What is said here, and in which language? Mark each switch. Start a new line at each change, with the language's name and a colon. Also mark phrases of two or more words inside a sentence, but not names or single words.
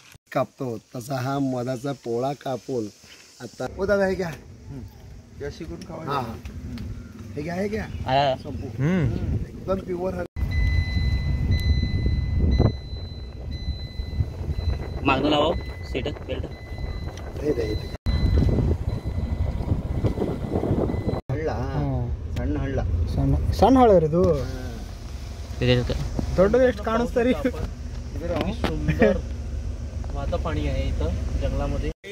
Marathi: कापतो तसा हा मधाचा पोळा कापून आता ओ दादा हे घ्या शिकून खावा. हे घ्या हे घ्या एकदम प्युअर. मागणं लावा
English: seat belt
Kannada: ಹಳ್ಳ ಸಣ್ಣ ಹಳ್ಳ ಸಣ್ಣ ಹಳ್ಳ ರೀ ಇದು. ದೊಡ್ಡದು ಎಷ್ಟು ಕಾಣಿಸ್ತಾರಿ.
Marathi: सुंदर वाहतं पाणी आहे इथं जंगलामध्ये.